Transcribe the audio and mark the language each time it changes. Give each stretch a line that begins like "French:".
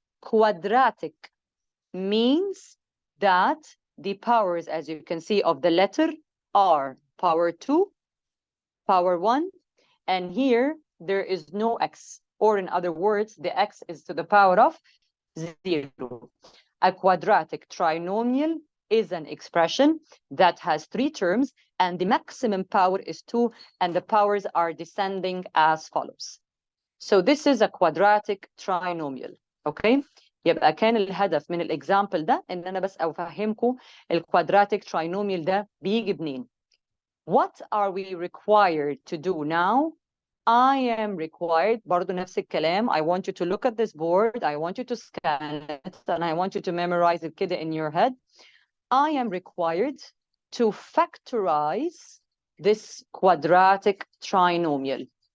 English: Quadratic means that the powers, as you can see, of the letter are power 2, power 1, and here there is no x, or in other words, the x is to the power of 0. A quadratic trinomial is an expression that has 3 terms, and the maximum power is 2, and the powers are descending as follows. So this is a quadratic trinomial. Okay?
Arabic: يبقى كان الهدف من الاكزامبل ده ان انا بس افهمكم الكوادراتيك trinomial ده بيجي منين.
English: What are we required to do now? I am required,
Arabic: برضو نفس الكلام,
English: I want you to look at this board, I want you to scan it, and I want you to memorize it
Arabic: كده
English: in your head. I am required to factorize this quadratic trinomial.